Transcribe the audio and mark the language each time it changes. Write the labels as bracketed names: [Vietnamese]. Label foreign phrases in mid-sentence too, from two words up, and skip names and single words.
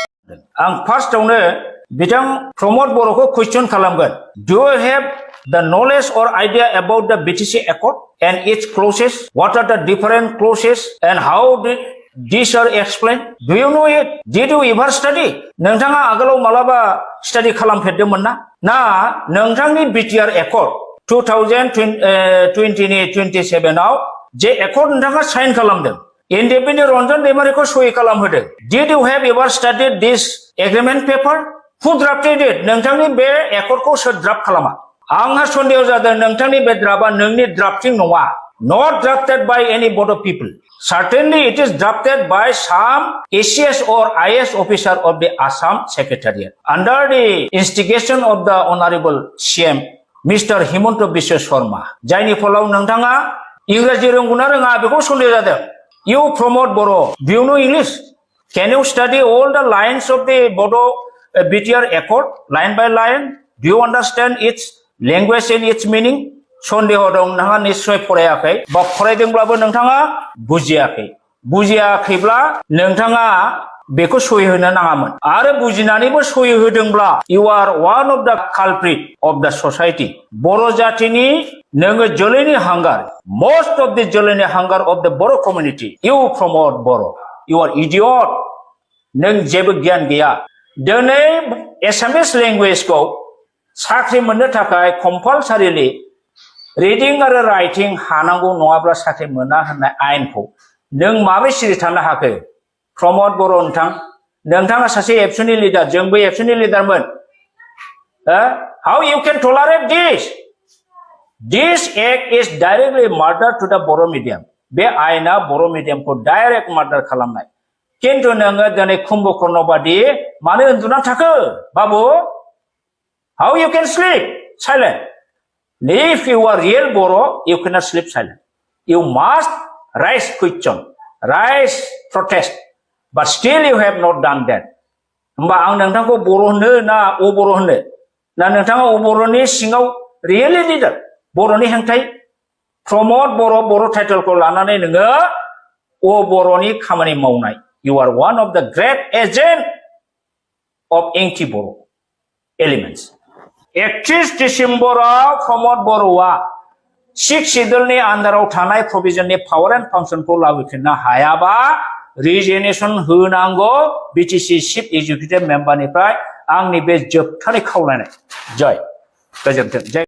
[Bodo] आं फार्स्टआवनो बिथां प्रमद बर'खौ क्वेश्चन खालामगोन [English] do you have the knowledge or idea about the BTC Accord and its clauses? What are the different clauses and how did these are explained? Do you know it? Did you ever study? [Bodo] नोंथाङा आगोलाव मालाबा स्टाडि खालामफेरदोंमोन ना? ना नोंथांनि BTR Accord 2027 आव जे एकर्ड नोंथाङा साइन खालामदों इन्डिपेन्डेन्ट रन्जन दैमारिखौ सहि खालामहोदों [English] Did you have ever studied this agreement paper? Who drafted it? [Bodo] नोंथांनि बे एकर्डखौ सोर ड्राफ्ट खालामा आंहा सन्देह जादों नोंथांनि बे ड्राफ्टआ नोंनि ड्राफ्टिं नङा [English] not drafted by any board of people. Certainly it is drafted by some ACS or IS officer of the Assam Secretariat under the instigation of the Honorable CM Mr. Himanta Biswa Sharma. [Bodo] जायनि फलाव नोंथाङा इंराजि रोंगौना रोङा बेखौ सन्देह जादों [English] You promote Bodo. Do you know English? Can you study all the lines of the Bodo BTR Accord line by line? Do you understand its language and its meaning? [Bodo] सन्देह दं नोंथाङा निश्चय फरायाखै बा फरायदोंब्लाबो नोंथाङा बुजियाखैब्ला नोंथाङा बेखौ सहि होनो नाङामोन आरो बुजिनानैबो सहि होदोंब्ला [English] you are one of the culprit of the society [Bodo] बर' जातिनि नोङो जोलैनि हांगार [English] most of the [Bodo] जोलैनि हांगार [English] of the Boro community you promote Boro you are idiot [Bodo] नों जेबो गियान गैया दिनै एसामिस लेंगुवेजखौ साख्रि मोननो थाखाय कम्पालसारिलि रिडिं आरो राइटिं हानांगौ नङाब्ला साख्रि मोना होननाय आयेनखौ नों माबोरै सिरि थानो हाखो प्रमद बर' नोंथाङा सासे एबसुनि लिडार जोंबो एबसुनि लिडारमोन [English] how you can tolerate this act is directly murder to the Boro medium [Bodo] बे आयेना बर' मिडियामखौ डाइरेक्ट मार्डार खालामनाय किन्तु नोङो दिनै कुम्भकर्ण बादि मानो उन्दुना थाखो बाबु [English] how you can sleep silent if you are real Boro you cannot sleep silent you must raise question raise protest but still you have not done that [Bodo] होमबा आं नोंथांखौ बर' होनो ना अबर' होनो ना नोंथाङा अबर'नि सिङाव रियेलि लिडार बर'नि हेंथायै प्रमद बर' टाइटेलखौ लानानै नोङो अबर'नि खामानि मावनाय [English] you are one of the great agent of anti-Boro elements [Bodo] 31 डिसेम्बराव प्रमद बर'आ सिक्स शिड्यूलनि आन्डाराव थानाय प्रभिजननि पावार एन्ड फांसनखौ लाबोफिननो हायाबा रिजिगनेशन होनांगौ बिटिसि चिफ एग्जिकिउटिभ मेम्बारनिफ्राय आंनि बे जोबथारै खावलायनाय जय गोजोन्थों जय